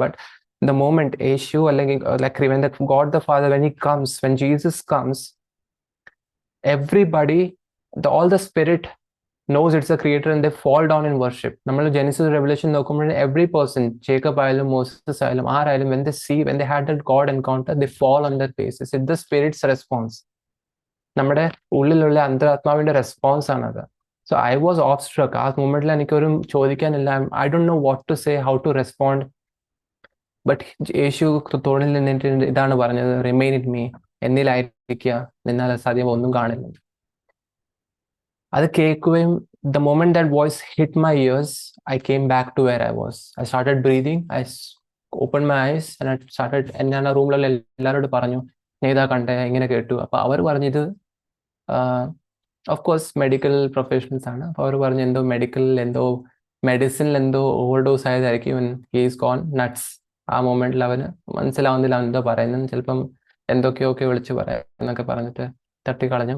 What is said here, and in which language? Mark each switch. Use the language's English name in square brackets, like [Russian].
[English] But the moment [Malayalam] യേശു അല്ലെങ്കിൽ [English] like when that God the Father, when he comes, when Jesus comes, everybody, all the spirit knows it's a creator and they fall down in worship. [Malayalam] നമ്മൾ Genesis revelation നോക്കുമ്പോൾ [English] every person, [Malayalam] Jacob ആയാലും Moses ആയാലും ആരായാലും, [English] when they had that God encounter, they fall on their faces. It's the spirit's response. [Malayalam] നമ്മുടെ ഉള്ളിലുള്ള അന്തരാത്മാവിന്റെ response ആണത്. [English] So I was awestruck. [Malayalam] ആ മൂമെന്റിൽ എനിക്കൊരു ചോദിക്കാനില്ല. [English] I don't know what to say, how to respond. [Malayalam] But യേശു തോണിൽ നിന്നിട്ട് ഇതാണ് പറഞ്ഞത്, [English] remain in me, [Malayalam] എന്നിലായിരിക്കുക, നിന്നാൽ സാധ്യം ഒന്നും കാണില്ല. അത് കേൾക്കുകയും [English] the moment that voice hit my ears, I came back to where I was. I started breathing. I opened my eyes and I started, [Malayalam] ഞാൻ ആ റൂമിലുള്ള എല്ലാവരോടും പറഞ്ഞു, ഞാൻ ഇതാ കണ്ടേ, ഇങ്ങനെ കേട്ടു. അപ്പോൾ അവർ പറഞ്ഞത് ഓഫ് കോഴ്സ് മെഡിക്കൽ പ്രൊഫഷണൽസ് ആണ്. അപ്പോൾ അവർ പറഞ്ഞു എന്തോ മെഡിസിനിൽ എന്തോ ഓവർഡോസ് ആയതായിരിക്കും, [English] He's gone nuts. [Malayalam] ആ മൊമെന്റിൽ അവന് മനസ്സിലാവുന്നില്ല അവൻ എന്തോ പറയുന്നത്, ചിലപ്പം എന്തൊക്കെയൊക്കെ വിളിച്ച് പറയാം എന്നൊക്കെ പറഞ്ഞിട്ട് തട്ടിക്കളഞ്ഞു.